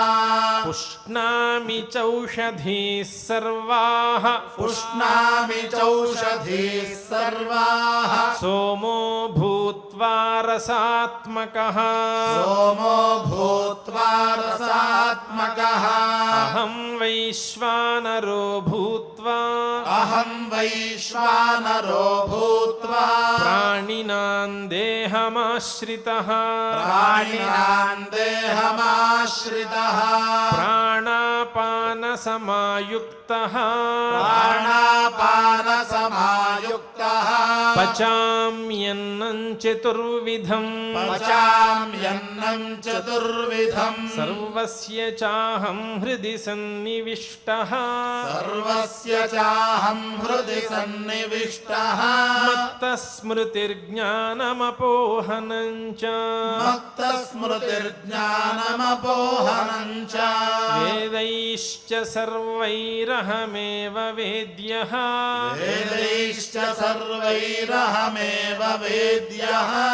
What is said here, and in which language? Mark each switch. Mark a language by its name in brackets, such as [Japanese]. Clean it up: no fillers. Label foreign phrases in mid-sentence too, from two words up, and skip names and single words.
[Sanskrit] పుష్ణామి చౌషధీః సర్వాః పుష్ణామి చౌషధీః సర్వాః సోమో భూత్వా రసాత్మకః సోమో భూత్వా రసాత్మకః అహం వైశ్వానరో భూత్వా అహం వైశ్వానరో భూత్వా ప్రాణినాం దేహమాశ్రితః ప్రాణినాం దేహమాశ్రితః ప్రాణాపానసమాయుక్తః ప్రాణాపానసమాయుక్తః పచామ్యన్నం చతుర్విధం పచామ్యన్నం చతుర్విధం సర్వస్య చాహం హృది సన్నివిష్టః సర్వస్య చాహం హృది సన్నివిష్టః మత్తస్మృతిర్జ్ఞానమపోహనం చ మత్తస్మృతిర్జ్ఞానమపోహనం చ వేదైశ్చ సర్వైరహమేవ వేద్యః వేదైశ్చ సర్వైరహమేవ వేద్యః